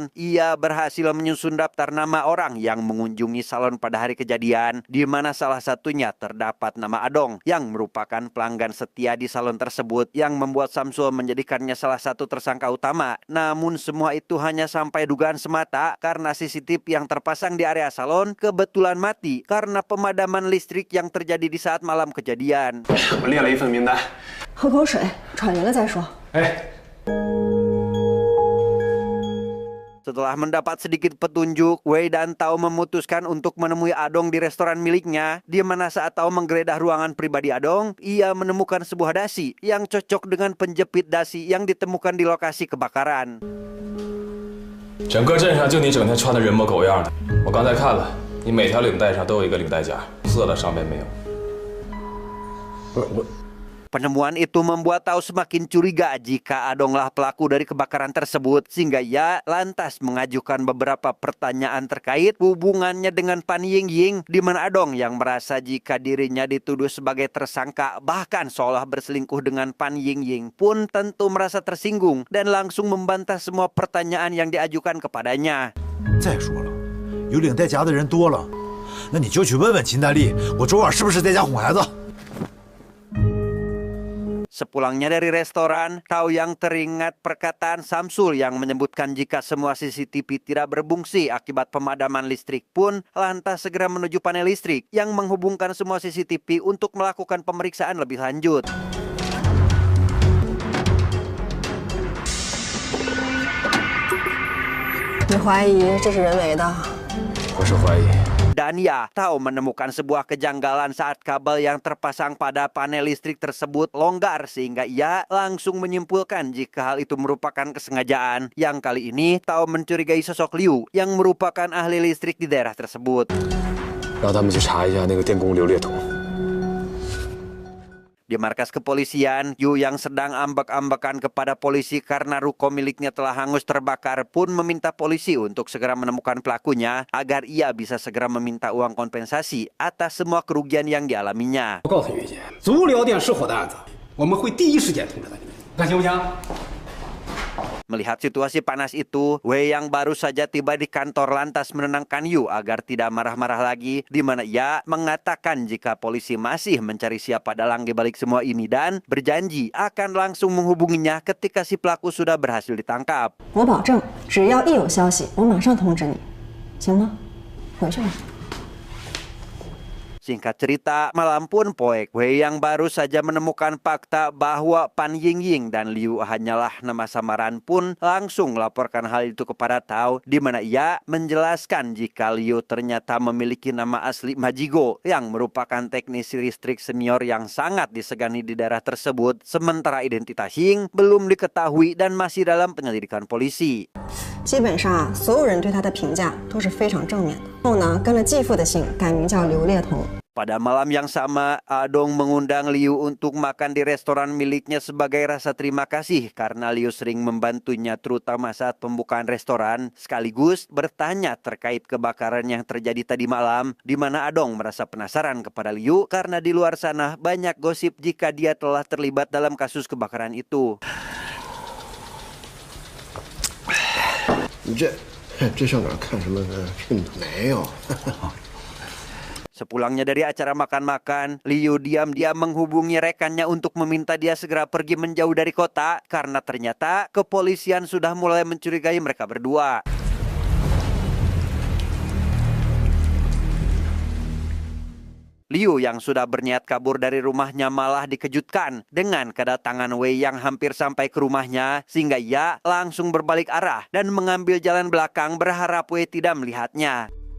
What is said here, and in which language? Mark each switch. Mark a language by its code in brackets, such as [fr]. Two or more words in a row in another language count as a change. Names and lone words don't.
[id] Ia berhasil menyusun daftar nama orang yang mengunjungi salon pada hari kejadian, di mana salah satunya terdapat nama Adong yang merupakan pelanggan setia di salon tersebut yang membuat Samsul menjadikannya salah satu tersangka utama. Namun semua itu hanya sampai dugaan semata karena CCTV yang terpasang di area salon kebetulan mati karena pemadaman listrik yang terjadi di saat malam kejadian. [zh] 我列了一份名单。喝口水，喘匀了再说。 [id] Setelah mendapat sedikit petunjuk, Wei dan Tao memutuskan untuk menemui Adong di restoran miliknya, di mana saat Tao menggeledah ruangan pribadi Adong, ia menemukan sebuah dasi yang cocok dengan penjepit dasi yang ditemukan di lokasi kebakaran. [zh] 整个镇上就你整天穿的人模狗样的，我刚才看了，你每条领带上都有一个领带夹，色的上面没有。 [id] Penemuan itu membuat Tao semakin curiga jika Adonglah pelaku dari kebakaran tersebut, sehingga ia lantas mengajukan beberapa pertanyaan terkait hubungannya dengan Pan Yingying, di mana Adong yang merasa jika dirinya dituduh sebagai tersangka bahkan seolah berselingkuh dengan Pan Yingying pun tentu merasa tersinggung dan langsung membantah semua pertanyaan yang diajukan kepadanya. [zh] 再说了，有领带夹的人多了，那你就去问问秦大力，我昨晚是不是在家哄孩子？ [id] Sepulangnya dari restoran, Tao yang teringat perkataan Samsul yang menyebutkan jika semua CCTV tidak berfungsi akibat pemadaman listrik pun lantas segera menuju panel listrik yang menghubungkan semua CCTV untuk melakukan pemeriksaan lebih lanjut. [zh] 你怀疑这是人为的？我是怀疑。 [id] Dan ya, Tao menemukan sebuah kejanggalan saat kabel yang terpasang pada panel listrik tersebut longgar sehingga ia langsung menyimpulkan jika hal itu merupakan kesengajaan. Yang kali ini Tao mencurigai sosok Liu yang merupakan ahli listrik di daerah tersebut. [zh] 让他们去查一下那个电工刘烈彤。 [id] Di markas kepolisian, Yu yang sedang ambek-ambekan kepada polisi karena ruko miliknya telah hangus terbakar pun meminta polisi untuk segera menemukan pelakunya agar ia bisa segera meminta uang kompensasi atas semua kerugian yang dialaminya. [zh] 我告诉云姐，足疗店失火的案子，我们会第一时间通知你们，看行不行？ [id] Melihat situasi panas itu, Wei yang baru saja tiba di kantor lantas menenangkan Yu agar tidak marah-marah lagi, di mana ia mengatakan jika polisi masih mencari siapa dalang di balik semua ini dan berjanji akan langsung menghubunginya ketika si pelaku sudah berhasil ditangkap. [zh] 我保证，只要一有消息，我马上通知你，行吗？回去吧。 [id] Singkat cerita, malam pun poek. Wei yang baru saja menemukan fakta bahwa Pan Yingying dan Liu hanyalah nama samaran pun langsung melaporkan hal itu kepada Tao, di mana ia menjelaskan jika Liu ternyata memiliki nama asli Majigo yang merupakan teknisi listrik senior yang sangat disegani di daerah tersebut, sementara identitas Ying belum diketahui dan masih dalam penyelidikan polisi. [zh] 基本上所有人对他的评价都是非常正面的。后呢，跟了继父的姓，改名叫刘烈彤。 [id] Pada malam yang sama, Adong mengundang Liu untuk makan di restoran miliknya sebagai rasa terima kasih karena Liu sering membantunya terutama saat pembukaan restoran, sekaligus bertanya terkait kebakaran yang terjadi tadi malam, di mana Adong merasa penasaran kepada Liu karena di luar sana banyak gosip jika dia telah terlibat dalam kasus kebakaran itu. [zh] 你这上哪看什么病的？没有。 [id] Sepulangnya dari acara makan-makan, Liu diam-diam menghubungi rekannya untuk meminta dia segera pergi menjauh dari kota karena ternyata kepolisian sudah mulai mencurigai mereka berdua. Liu yang sudah berniat kabur dari rumahnya malah dikejutkan dengan kedatangan Wei yang hampir sampai ke rumahnya sehingga ia langsung berbalik arah dan mengambil jalan belakang berharap Wei tidak melihatnya.